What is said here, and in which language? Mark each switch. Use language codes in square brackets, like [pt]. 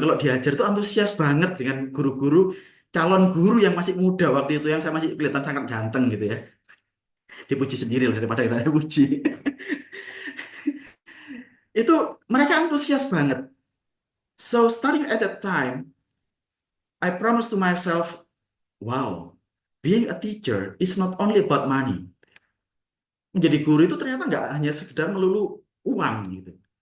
[id] Kalau diajar tuh antusias banget dengan guru-guru, calon guru yang masih muda waktu itu, yang saya masih kelihatan sangat ganteng gitu ya. Dipuji sendiri loh daripada kita dipuji. Itu mereka antusias banget. [en] So starting at that time, I promised to myself, wow, being a teacher is not only about money. [id] Menjadi guru itu ternyata nggak hanya sekedar melulu uang gitu.